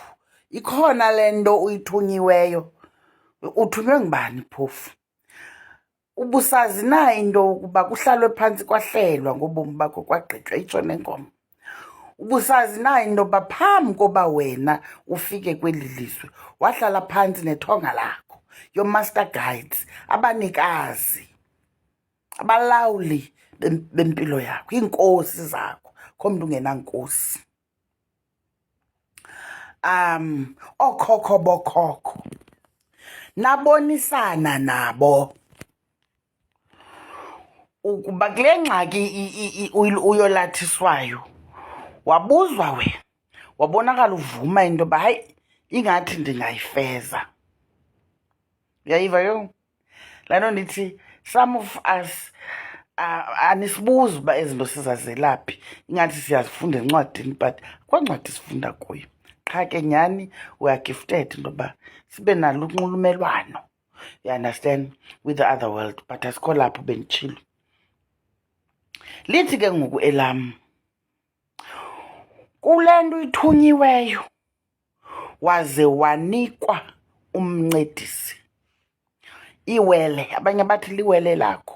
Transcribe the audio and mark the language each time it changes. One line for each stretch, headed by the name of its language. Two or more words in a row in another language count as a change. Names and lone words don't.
Xhosa: Ikhona le nto uyithunyiweyo. Uthunywe ngubani phofu? Ubusazi na into ukuba kuhlalwe phantsi kwahlelwa ngobomi bakho kwagqitywa itsho nenkomo? Ubusazi na into yoba phambi koba wena ufike kweli lizwe wahlala phantsi nethonga lakho,
English: your master guides,
Xhosa: abanikazi, abalawuli bempilo yakho, iinkosi zakho, kho mntu ungenankosi. Ookhokho bokhokho nabonisana nabo ukuba kule ngxaki uyolathiswayo wabuzwa wabonakala uvuma into yoba hayi ingathi ndingayifeza. Uyayiva ke laa nto ndithi
English: some of us
Xhosa: anisibuzi uba ezi nto sizazelaphi, ingathi siyazifunda encwadini but kwancwadi sifunda kuyo. Qha ke nyhani
English: we are gifted
Xhosa: into yoba sibe nalo unxulumelwano,
English: you understand, with the other world, but
Xhosa: asikho lapho benditshilo. Lithi ke ngoku elam, kule nto ithunyiweyo waze wanikwa umncedisi, iwele, abanye bathi liwele lakho.